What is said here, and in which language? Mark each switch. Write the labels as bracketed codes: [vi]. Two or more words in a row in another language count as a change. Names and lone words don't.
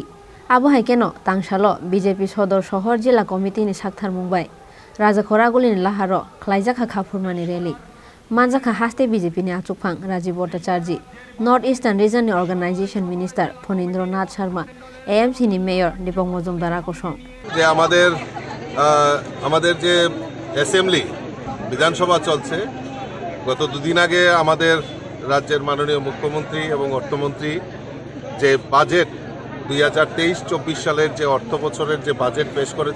[trp] Abo haikeno Tangshalo BJP Sodor Sohor Jila Committee ni Saktarmungbai Rajakhor Agulini Laharo Khlaijaka Khafurmani Rally Manjaka haste BJP ni Asukphang Rajiv Bhattacharya North Eastern Region ni [en] Organization Minister [trp] Phonindranath Sharma AMC ni Mayor Dipok Mojumdar Kosong [bn] যে আমাদের যে অ্যাসেম্বলি বিধানসভা চলছে গত দুদিন আগে আমাদের রাজ্যের মাননীয় মুখ্যমন্ত্রী এবং অর্থমন্ত্রী যে বাজেট 2023-24 সালের যে অর্থ বছরের যে বাজেট পেশ করেছে